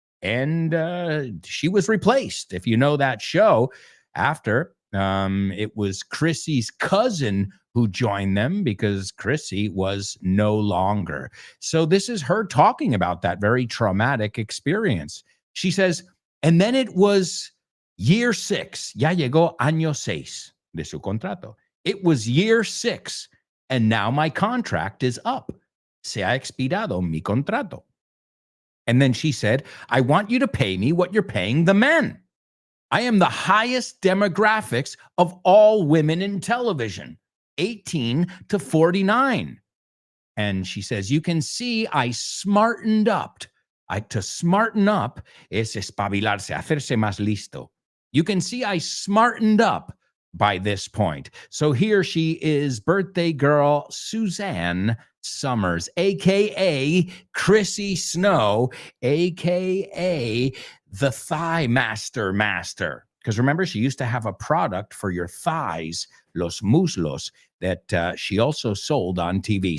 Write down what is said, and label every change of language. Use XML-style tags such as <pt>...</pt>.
<en>And she was replaced. If you know that show, after it was Chrissy's cousin who joined them because Chrissy was no longer. So this is her talking about that very traumatic experience. She says, and then it was year 6.</en> <es>Ya llegó año 6 de su contrato.</es> <en>It was year 6, and now my contract is up.</en> <es>Se ha expirado mi contrato.</es> <en>And then she said, I want you to pay me what you're paying the men. I am the highest demographics of all women in television, 18 to 49. And she says, you can see I smartened up. To smarten up</en> <es>es espabilarse, hacerse más listo.</es> <en>You can see I smartened up by this point. So here she is, birthday girl Suzanne Summers, a.k.a. Chrissy Snow, a.k.a. the Thigh Master. Because remember, she used to have a product for your thighs,</en> <es>los muslos,</es> <en>that she also sold on TV.</en>